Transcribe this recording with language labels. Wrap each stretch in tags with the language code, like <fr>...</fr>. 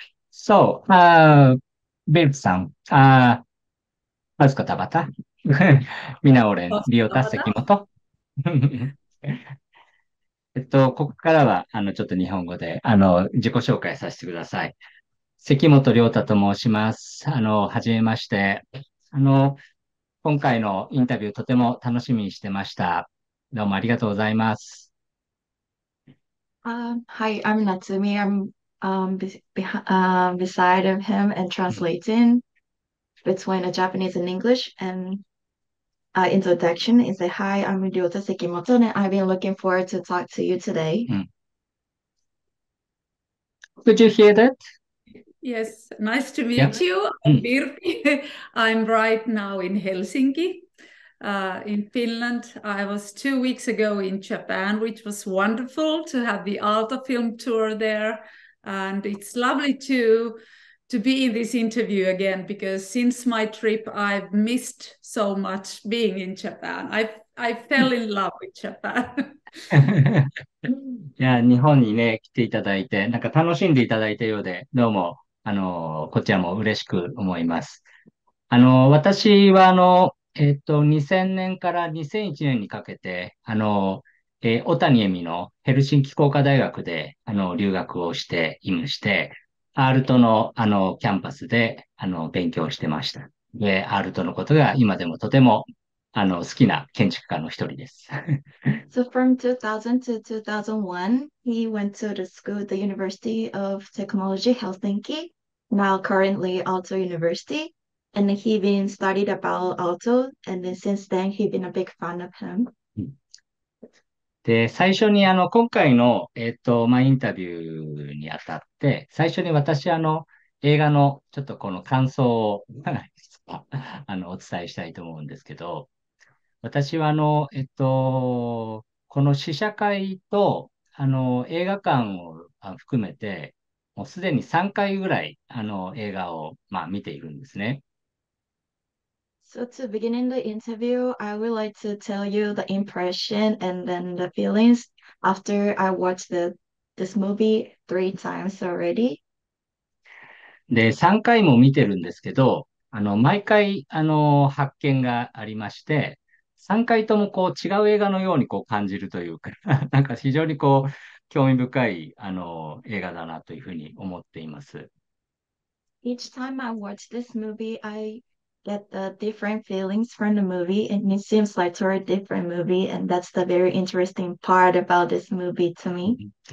<ja>So, 벨브さん, 마스코타바타 미나오렌, 리오타, 세키모토 ここからは、ちょっと日本語で、自己紹介させてください。関本竜太と申します。はじめまして。あの、今回のインタビューとても楽しみにしてました。どうもありがとうございます。</ja> <en>Hi, I'm Natsumi. I'm beside of him and translating between Japanese and English. And introduction is a hi, I'm Ryota Sekimoto, and I've been looking forward to talk to you today. Could you hear that? Yes, nice to Yeah. meet you. I'm Virpi. I'm right now in Helsinki, in Finland. I was 2 weeks ago in Japan, which was wonderful to have the Aalto film tour there. And it's lovely to be in this interview again, because since my trip, I've missed so much being in Japan. I fell in love with Japan.</en> <ja>いや、日本にね、来ていただいて、なんか楽しんでいただいたようで、どうも、こちらも嬉しく思います。私は、2000年から2001年にかけて、小谷恵美のヘルシンキ工科大学で、留学をしていまして、アールトの、キャンパスで、勉強してました。で、アールトのことが今でもとても、好きな建築家の一人です。</ja> <en>So from 2000 to 2001, he went to the school, the University of Technology, Helsinki, now currently Aalto University. And he been studied about Aalto, and then since then he been a big fan of him.</en> <ja>で、最初に今回の、インタビューにあたって、最初に私映画のちょっとこの感想をお伝えしたいと思うんですけど、私はこの試写会と、映画館を含めて、もうすでに3回ぐらい、映画を、見ているんですね。</ja> <en>So to begin in the interview, I would like to tell you the impression and then the feelings after I watched this movie 3 times already.</en> <ja>で、3回も見てるんですけど、毎回、発見がありまして、3回ともこう違う映画のようにこう感じるというか、なんか非常にこう、興味深い、映画だなというふうに思っています。</ja> <en>Each time I watch this movie, I get the different feelings from the movie, and it seems like a different movie, and that's the very interesting part about this movie to me.</en>